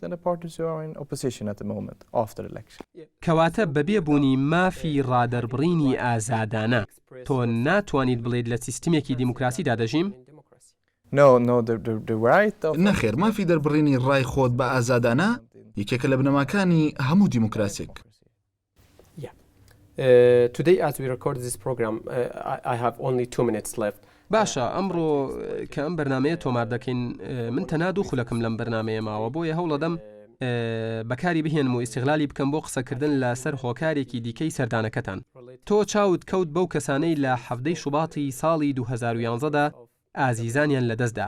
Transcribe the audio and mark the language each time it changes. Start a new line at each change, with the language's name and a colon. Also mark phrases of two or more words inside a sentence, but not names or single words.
Central Kurdish: کەواتە بەبێ بوونی مافی ڕادەربڕینی ئازادانە تۆ ناتوانیت بڵێت لە سیستمێکی دیموکراسیدا دەژیم؟ نەخێر مافی دەربڕینی ڕای خۆت بە ئازادانە یەکێکە لە بنەماکانی هەموو دیموکراسێک.
English: Today as we record this program, I have only 2 minutes left.
Central Kurdish: باشە ئەمڕۆ کە ئەم بەرنمەیە تۆمار دەکەین من تەنها دوو خولەکەم لەم بەرنمەیە ماوە بۆیە هەوڵەدەم بەکاری بهێنم و ئیستیغلالی بکەم بۆ قسەکردن لەسەر هۆکارێکی دیکەی سەردانەکەتان. تۆ چاوت کەوت بەو کەسانەی لە 7 شوباتی ساڵی 2011دا ئازیزانیان لەدەستدا.